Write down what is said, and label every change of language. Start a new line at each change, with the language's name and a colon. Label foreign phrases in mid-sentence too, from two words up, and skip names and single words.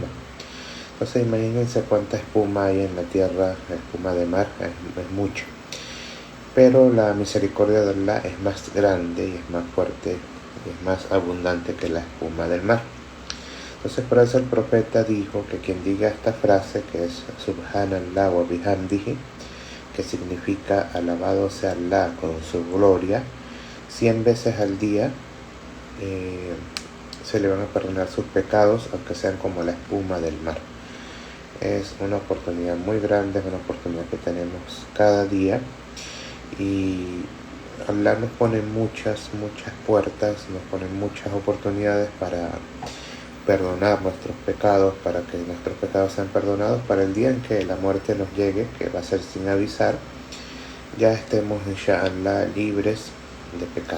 Spanish: Entonces imagínense cuánta espuma hay en la tierra, espuma de mar, es mucha. Pero la misericordia de Allah es más grande y es más fuerte y es más abundante que la espuma del mar. Entonces por eso el profeta dijo que quien diga esta frase, que es
Arabic: سبحان الله وبحمده,
Spanish: que significa alabado sea Allah con su gloria, 100 veces al día, se le van a perdonar sus pecados, aunque sean como la espuma del mar. Es una oportunidad muy grande, es una oportunidad que tenemos cada día, y Allah nos pone muchas puertas, nos pone muchas oportunidades para perdonar nuestros pecados, para que nuestros pecados sean perdonados, para el día en que la muerte nos llegue, que va a ser sin avisar, ya estemos inshallah libres de pecados.